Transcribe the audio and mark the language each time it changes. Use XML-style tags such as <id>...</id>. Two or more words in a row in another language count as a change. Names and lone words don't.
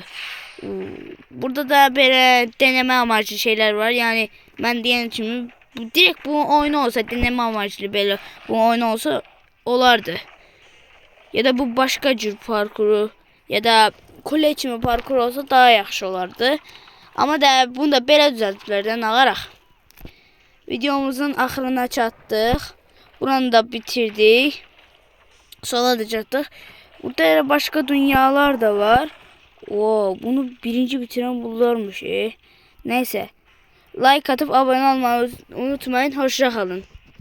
<tr>Burada da böyle deneme amaçlı şeyler var. Yani ben diyen için direkt bu oyun olsa deneme amaçlı böyle bu oyun olsa olardı. Ya da bu başka cür parkuru ya da kule içimi parkuru olsa daha yaxşı olardı.</tr> <az>Ama da bunu da belə düzəltiblərdən ağaraq. Videomuzun axırına çatdıq. Buranı da bitirdik. Sola da çatdıq.</az> <tr>Burada başka dünyalar da var. Bunu birinci bitiren bunlarmış. Neyse. like atıp abone olmayı unutmayın. Hoşça kalın.</tr>